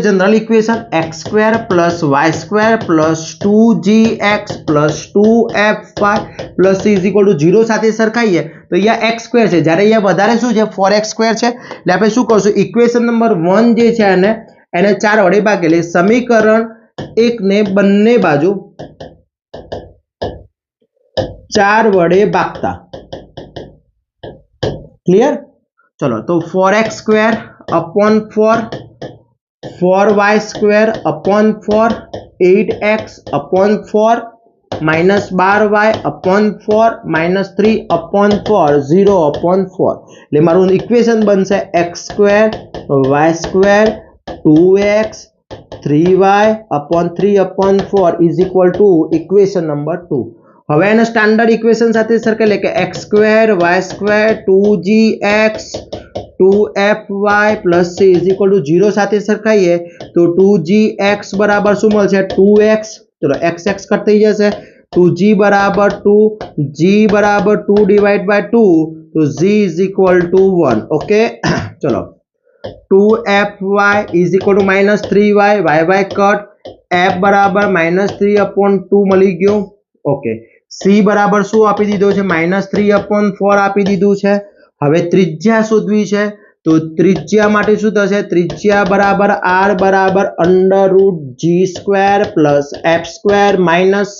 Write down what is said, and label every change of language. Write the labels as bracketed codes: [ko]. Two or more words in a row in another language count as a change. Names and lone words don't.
[en] general equation [gu] x² + y² + 2gx + 2fy + c [en] is equal to [gu] 0 સાથે સરખાઈએ તો અહીંયા x² છે, જ્યારે અહીંયા વધારે શું છે? 4x² છે. એટલે આપણે શું કરશું? [en] equation number [gu] 1 જે છે એને 4 વડે ભાગીએ. સમીકરણ 1 ને બંને બાજુ 4 વડે ભાગતા. ક્લિયર? ચલો તો 4x² upon 4, 4y² upon 4, 8x upon 4, -12y upon 4, -3 upon 4, 0 upon 4. એટલે મારું ઇક્વેશન બનશે x² y² 2x 3y upon 3 upon 4 [en] is equal to equation number [gu] 2. હવે એને [en] standard equation [gu] સાથે સરખાવીએ કે x² y² 2gx 2fy + c [en] is equal to [gu] 0 સાથે સરખાઈએ તો 2gx બરાબર શું મળશે? 2x. ચલો x કટ થઈ જશે. 2g બરાબર 2, g બરાબર 2 / 2 તો g [en] is equal to [gu] 1. ઓકે ચલો 2fy [en] is equal to [gu] -3y, y કટ, f બરાબર -3/2 મળી ગયો. ઓકે c બરાબર શું આપી દીધો છે? -3/4 આપી દીધું છે. હવે ત્રિજ્યા શોધવી છે તો ત્રિજ્યા માટે શું થશે? ત્રિજ્યા બરાબર r બરાબર √g² + f² - c.